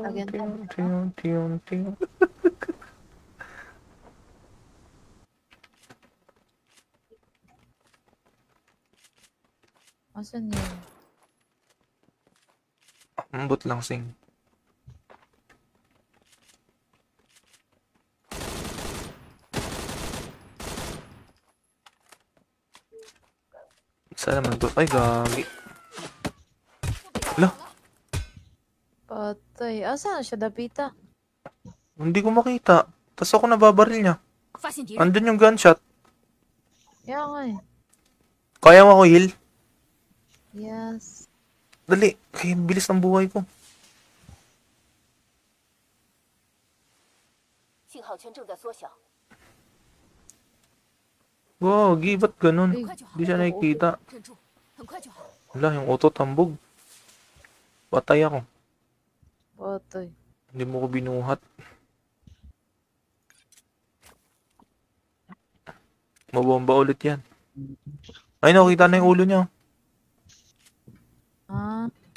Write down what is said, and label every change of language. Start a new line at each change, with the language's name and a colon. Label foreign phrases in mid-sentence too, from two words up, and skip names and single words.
Filipino: Again, ting ting ting ting. Asan yun?
Cebuano: Ambot lang sing.
Filipino: Sana naman to. Ay, gagi. Ala, Patay. Asan siya, Dapita? hindi ko makita. Tapos ako nababaril niya.
Chinese: 发现敌人，
Filipino: Andun yung gunshot. Kaya nga eh. Kaya mo ako heal? Yes. Dali, kaya bilis ng buhay ko.
Chinese: 信号圈正在缩小，
Filipino: Gagi, ba't ganun?
Chinese: 很快就好
Filipino: Di，siya nakikita.
Chinese: 忍住，很快就好。
Filipino: Wala, yung auto tambog. Patay ako. Patay. Hindi mo ko binuhat. Mabomba ulit yan. Ay, nakita na yung ulo niya. Ah,